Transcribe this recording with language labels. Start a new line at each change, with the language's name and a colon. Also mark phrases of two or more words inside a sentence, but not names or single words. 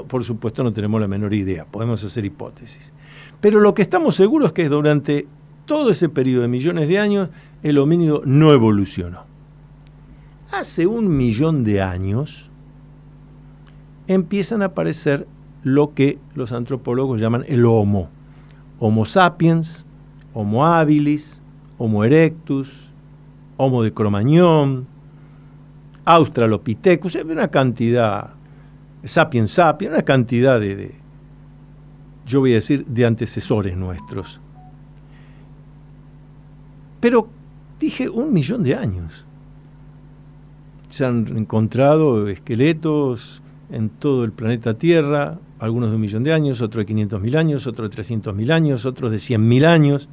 Spanish: Por supuesto no tenemos la menor idea, podemos hacer hipótesis. Pero lo que estamos seguros es que durante todo ese periodo de millones de años, el homínido no evolucionó. Hace 1 millón de años empiezan a aparecer lo que los antropólogos llaman el Homo. Homo sapiens, Homo habilis, Homo erectus, Homo de Cro-Magnon, Australopithecus, una cantidad, Sapiens sapiens, una cantidad yo voy a decir, de antecesores nuestros. Pero dije 1 millón de años. Se han encontrado esqueletos en todo el planeta Tierra, algunos de 1 millón de años, otros de 500.000 años, otros de 300.000 años, otros de 100.000 años.